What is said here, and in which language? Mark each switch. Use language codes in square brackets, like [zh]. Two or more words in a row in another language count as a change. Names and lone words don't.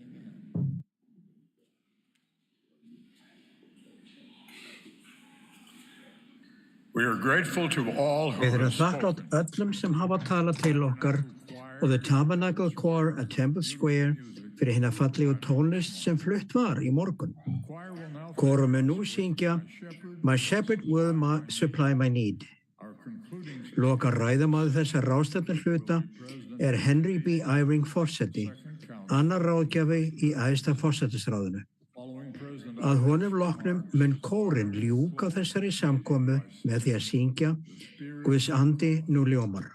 [is] Við erum þakklátt öllum sem hafa talað til okkar og The Tabernacle Choir at Temple Square fyrir hina fallegu tónlist sem flutt var í morgun. Kórum mun nú syngja My Shepherd will supply my need. Loka ræðumaður þessa ráðstefnu hluta Henry B. Eyring forseti, annar ráðgjafi í æðsta forsætisráðinu. Að honum loknum mun kórinn ljúka þessari samkomu með því að syngja Guðs andi nú ljómar.